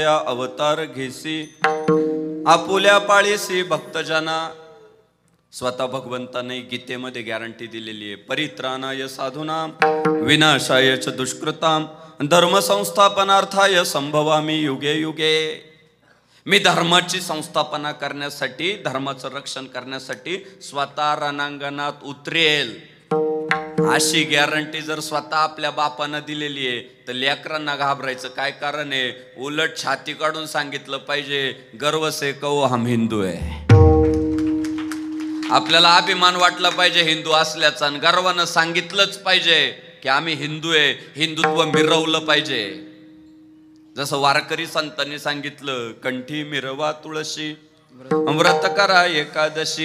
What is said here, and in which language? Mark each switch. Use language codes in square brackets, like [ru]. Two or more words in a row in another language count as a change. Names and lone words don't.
[mr] अवतार घेसी आपुल्या पाळीसी भक्तजना. स्वतः भगवंताने गीतेमध्ये गॅरंटी दिलेली आहे, [sa] परित्राणाय साधूनाम विनाशाय च दुष्कृताम धर्म संस्थापनार्थाय संभवामी युगे युगे. [mr] मी धर्माची संस्थापना करण्यासाठी, धर्माचं रक्षण करण्यासाठी स्वतः रणांगणात उतरेल. अशी गॅरंटी जर स्वतः आपल्या बापानं दिलेली आहे तर लेकरांना घाबरायचं काय कारण आहे? उलट छाती काढून सांगितलं पाहिजे, [hi] गर्व से कहो हम हिंदू आहे. [mr] आपल्याला अभिमान वाटला पाहिजे हिंदू असल्याचा, आणि गर्वानं सांगितलंच पाहिजे की आम्ही हिंदू आहे. हिंदुत्व मिरवलं पाहिजे. जसं वारकरी संतांनी सांगितलं, कंठी मिरवा तुळशी व्रत करा एकादशी.